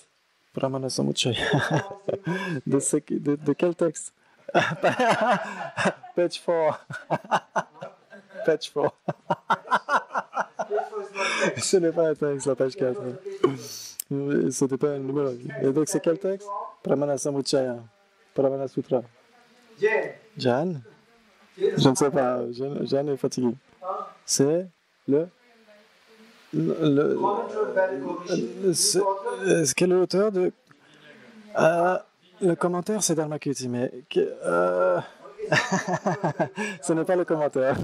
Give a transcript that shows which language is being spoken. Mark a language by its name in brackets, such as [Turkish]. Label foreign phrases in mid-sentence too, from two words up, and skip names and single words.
[French] Pramana Samuccaya. De quel texte? Page 4. Page 4. Ce n'est pas un texte, la page 4. Ce n'était pas un numéro. Et donc, c'est quel texte? Pramana Samuccaya. Pramana Sutra. Jan? Je ne sais pas. Jan est fatigué. C'est quel est l'auteur de... le commentaire, c'est Dharmakirti, mais... Ce n'est pas le commentaire.